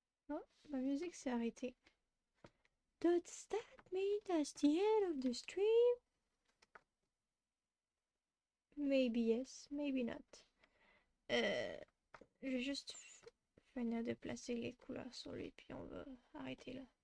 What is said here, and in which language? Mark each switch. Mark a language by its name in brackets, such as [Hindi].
[French] Oh, ma musique s'est arrêtée. [English] Does that mean that's the end of the stream? Maybe yes, maybe not. [French] Euh, je vais juste finir de placer les couleurs sur lui, puis on va arrêter là.